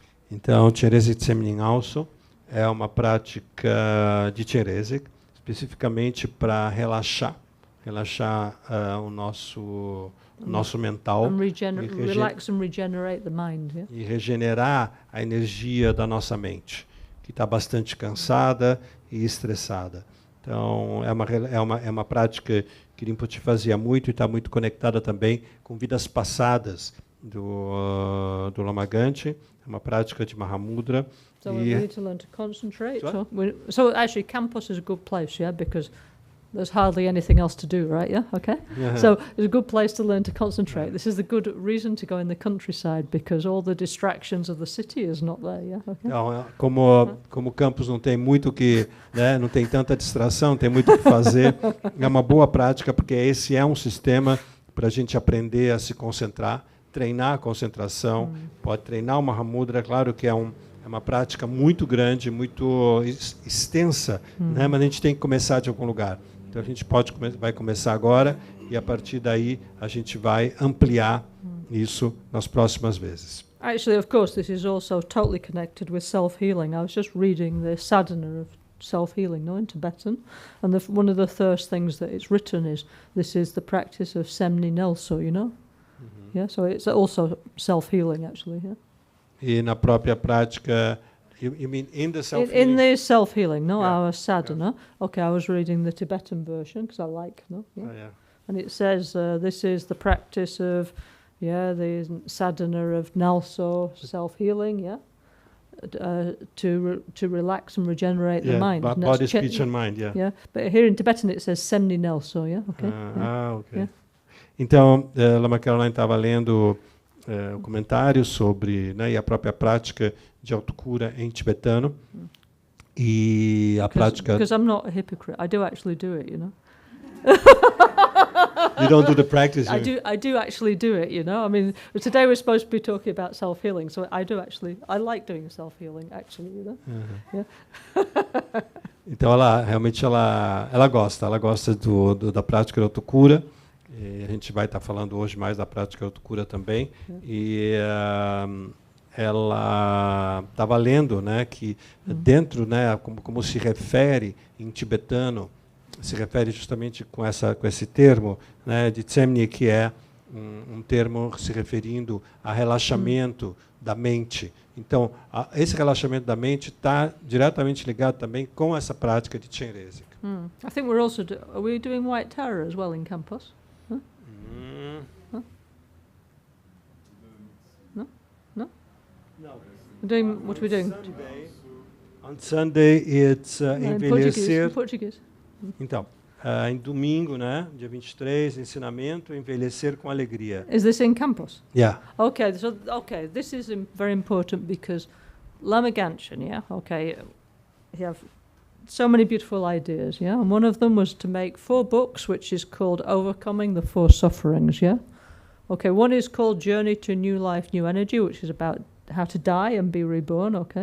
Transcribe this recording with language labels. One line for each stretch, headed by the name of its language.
Portuguese: Então, Chenrezi Semni NgalSo é uma prática de Chenrezi, especificamente para relaxar relaxar o nosso mental
English: and relax and regenerate the mind. Yeah?
Portuguese: E regenerar a energia da nossa mente, que está bastante cansada e estressada. Então, é uma prática que Rinpoche fazia muito e está muito conectada também com vidas passadas do Lama Gangchen. É uma prática de Mahamudra.
English: So we need to learn to concentrate. So actually, campus is a good place, yeah, because there's hardly anything else to do, right? Yeah, okay. So it's a good place to learn to concentrate. This is the good reason to go in the countryside because all the distractions of the city is not there. Yeah, okay.
Portuguese: Então, como o campus não tem muito que, né, não tem tanta distração, tem muito o que fazer, é uma boa prática porque esse é um sistema para a gente aprender a se concentrar, treinar a concentração, pode treinar uma Mahamudra, claro que é uma prática muito grande, muito extensa, né, mas a gente tem que começar de algum lugar. Então a gente vai começar agora e a partir daí a gente vai ampliar isso nas próximas vezes.
English: Actually, of course, this is also totally connected with self-healing. I was just reading the sadhana of self-healing, in Tibetan, and one of the first things that it's written is this is the practice of Semni Nelso, you know? Yeah, so it's also self-healing, actually. Yeah.
Portuguese: E na própria prática,
English: you mean in the self-healing? In the self-healing, our sadhana. Yeah. Okay, I was reading the Tibetan version because I like, Yeah. Oh, yeah. And it says this is the practice of, the sadhana of Nalso, self-healing, to relax and regenerate the mind. Body, speech and mind, Yeah, but here in Tibetan it says Semni Nelso, okay. Okay. Yeah.
Portuguese: Então, Lama Caroline estava lendo o comentário sobre, né, e a própria prática de autocura em tibetano e a prática.
English: Because I'm not a hypocrite, I do actually do it, You don't do the practice. I do actually do it, I mean, today we're supposed to be talking about self-healing, so I like doing self-healing, actually, Yeah.
Portuguese: Então ela realmente ela gosta da prática de autocura. E a gente vai estar falando hoje mais da prática de autocura também. E ela estava lendo, né, que dentro, né, como se refere em tibetano, se refere justamente com esse termo, né, de tsemni, que é um termo se referindo a relaxamento da mente. Então, esse relaxamento da mente está diretamente ligado também com essa prática de Chenrezig.
English: I think we're also are we doing White Tara as well in campus? Huh? No? What are we doing? On Sunday it's envelhecer. In Portuguese.
Portuguese: Então, em domingo, né, dia 23, ensinamento, envelhecer com alegria.
English: Is this in campus? Yeah. Okay, this is very important because Lama Gangchen, he have so many beautiful ideas, and one of them was to make 4 books, which is called Overcoming the 4 Sufferings, Okay, one is called Journey to New Life, New Energy, which is about how to die and be reborn,